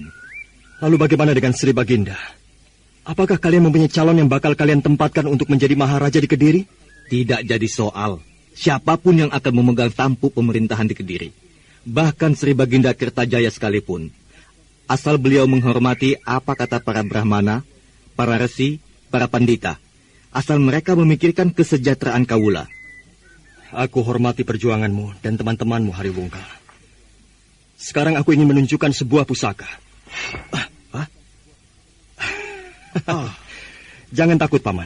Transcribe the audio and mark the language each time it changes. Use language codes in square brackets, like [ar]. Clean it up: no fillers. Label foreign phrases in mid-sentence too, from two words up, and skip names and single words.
[id] Lalu bagaimana dengan Sri Baginda? Apakah kalian mempunyai calon yang bakal kalian tempatkan untuk menjadi maharaja di Kediri? Tidak jadi soal. Siapapun yang akan memegang tampuk pemerintahan di Kediri. Bahkan Sri Baginda Kertajaya sekalipun. Asal beliau menghormati apa kata para Brahmana, para resi, para pandita. Asal mereka memikirkan kesejahteraan Kawula. Aku hormati perjuanganmu dan teman-temanmu, Haryo Wungkal. Sekarang aku ingin menunjukkan sebuah pusaka. Jangan takut, Paman.